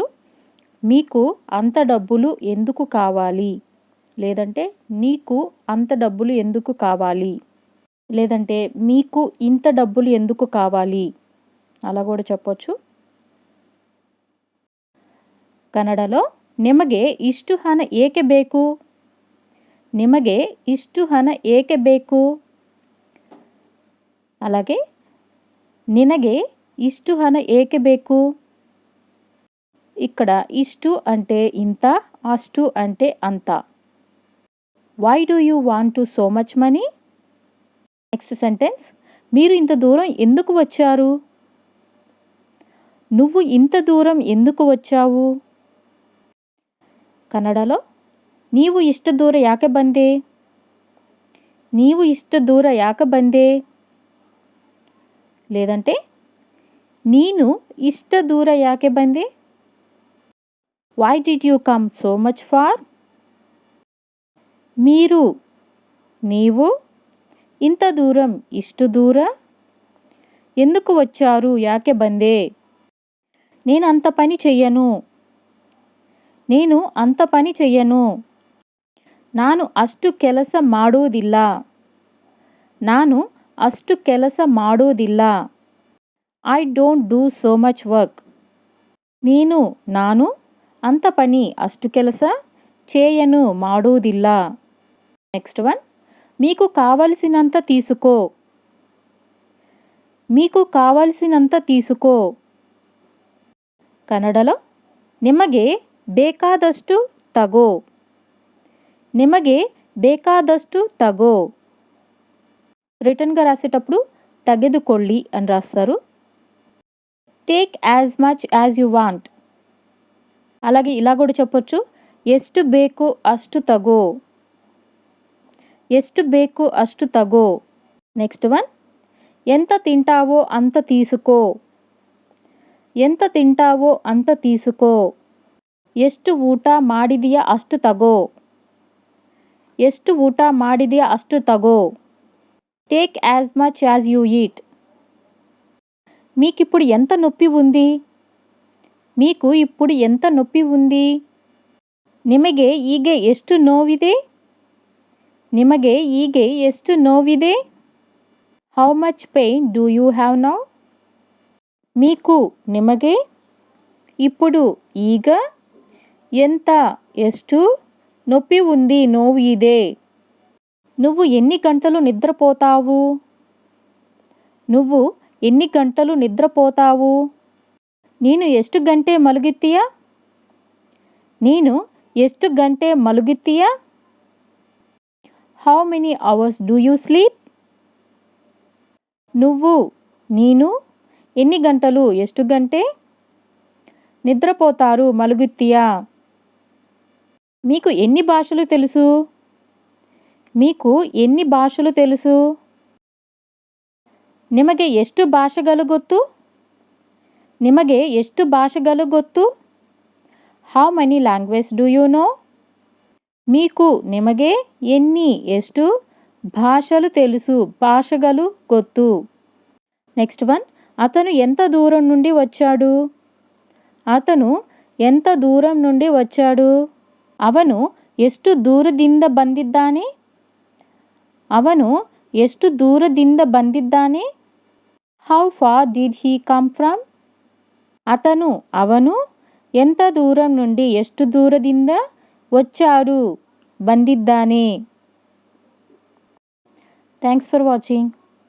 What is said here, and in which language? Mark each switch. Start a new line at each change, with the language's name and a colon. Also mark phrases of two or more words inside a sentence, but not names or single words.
Telugu: మీకు అంత డబ్బులు ఎందుకు కావాలి? లేదంటే నీకు అంత డబ్బులు ఎందుకు కావాలి? లేదంటే మీకు ఇంత డబ్బులు ఎందుకు కావాలి? అలా కూడా చెప్పొచ్చు. కన్నడలో
Kannada: నిಮಗೆ ಇಷ್ಟು ಹಣ ಏಕೆ ಬೇಕು? ನಿಮಗೆ ಇಷ್ಟು ಹಣ ಏಕೆ ಬೇಕು? అలాగే నిನಗೆ ಇಷ್ಟು ಹಣ ಏಕೆ ಬೇಕು?
Telugu: ఇక్కడ ఇಷ್ಟು అంటే ఇంత, అಷ್ಟು అంటే అంత.
English: Why do you want to so much money? next sentence,
Telugu: మీరు ఇంత దూరం ఎందుకు వచ్చారు? నువ్వు ఇంత దూరం ఎందుకు వచ్చావు?
Kannada: కన్నడలో ನೀವು ಇಷ್ಟ ದೂರ ಯಾಕೆ ಬಂದೆ? ನೀವು ಇಷ್ಟ ದೂರ ಯಾಕೆ ಬಂದೆ? లేదంటే ನೀನು ಇಷ್ಟ ದೂರ ಯಾಕೆ ಬಂದೆ?
English: Why did you come so much far?
Telugu: మీరు నీవు ఇంత దూరం ఇಷ್ಟು దూర ఎందుకు వచ్చారు?
Kannada: ಯಾಕೆ ಬಂದೆ?
Telugu: నేను అంత పని చెయ్యను. నేను అంత పని చెయ్యను.
Kannada: ನಾನು ಅಷ್ಟು ಕೆಲಸ ಮಾಡುವುದಿಲ್ಲ. ನಾನು ಅಷ್ಟು ಕೆಲಸ ಮಾಡುವುದಿಲ್ಲ.
English: I don't do so much work.
Kannada: ನಾನು
Telugu: అంత పని
Kannada: అಷ್ಟು ಕೆಲಸ చేయను ಮಾಡುವುದಿಲ್ಲ.
English: next one,
Telugu: మీకు కావలసినంత తీసుకో. మీకు కావలసినంత తీసుకో.
Kannada: కన్నడలో ನಿಮಗೆ ಬೇಕಾದಷ್ಟು ತಗೋ. ನಿಮಗೆ ಬೇಕಾದಷ್ಟು ತಗೋ.
Telugu: రిటర్న్గా రాసేటప్పుడు ತೆಗೆದುಕೊಳ್ಳಿ అని రాస్తారు.
English: Take as much as you want.
Telugu: అలాగే ఇలా కూడా చెప్పొచ్చు,
Kannada: ಎಷ್ಟು ಬೇಕು ಅಷ್ಟು ತಗೋ. ಎಷ್ಟು ಬೇಕು ಅಷ್ಟು ತಗೋ.
English: next one,
Telugu: ఎంత తింటావో అంత తీసుకో. ఎంత తింటావో అంత తీసుకో.
Kannada: ಎಷ್ಟು ಊಟ ಮಾಡಿದೆಯಾ ಅಷ್ಟು ತಗೋ. ಎಷ್ಟು ಊಟ ಮಾಡಿದೆಯಾ ಅಷ್ಟು ತಗೋ.
English: Take as much as you eat.
Telugu: మీకిప్పుడు ఎంత నొప్పి ఉంది? మీకు ఇప్పుడు ఎంత నొప్పి ఉంది?
Kannada: ನಿಮಗೆ ಈಗ ಎಷ್ಟು ನೋವಿದೆ? ನಿಮಗೆ ಈಗ ಎಷ್ಟು ನೋವಿದೆ?
English: How much pain do you have now?
Telugu: మీకు నిಮಗೆ ఇప్పుడు ಈಗ ఎంత ಎಷ್ಟು నొప్పి ఉంది
Kannada: ನೋವು ಇದೆ.
Telugu: నువ్వు ఎన్ని గంటలు నిద్రపోతావు? నువ్వు ఎన్ని గంటలు నిద్రపోతావు?
Kannada: ನೀನು ಎಷ್ಟು ಗಂಟೆ ಮಲಗುತ್ತೀಯಾ? ನೀನು ಎಷ್ಟು ಗಂಟೆ ಮಲಗುತ್ತೀಯಾ?
English: How many hours do you sleep?
Telugu: నువ్వు ನೀನು ఎన్ని గంటలు
Kannada: ಎಷ್ಟು ಗಂಟೆ
Telugu: నిద్రపోతారు మలుగుత్తియా. మీకు ఎన్ని భాషలు తెలుసు? మీకు ఎన్ని భాషలు తెలుసు?
Kannada: ನಿಮಗೆ ಎಷ್ಟು ಭಾಷೆಗಳು ಗೊತ್ತು? ನಿಮಗೆ ಎಷ್ಟು ಭಾಷೆಗಳು ಗೊತ್ತು?
English: How many language do you know?
Telugu: మీకు నిಮಗೆ ఎన్ని ಎಷ್ಟು భాషలు తెలుసు భాషలు ಗೊತ್ತು.
English: next one,
Telugu: అతను ఎంత దూరం నుండి వచ్చాడు? అతను ఎంత దూరం నుండి వచ్చాడు?
Kannada: ಅವನು ಎಷ್ಟು ದೂರದಿಂದ ಬಂದಿದ್ದಾನೆ? ಅವನು ಎಷ್ಟು ದೂರದಿಂದ ಬಂದಿದ್ದಾನೆ?
English: How far did he come from?
Kannada: ಅವನು
Telugu: ఎంత దూరం నుండి
Kannada: ಎಷ್ಟು ದೂರದಿಂದ వచ్చాడు ಬಂದಿದ್ದಾನೆ.
English: Thanks for watching.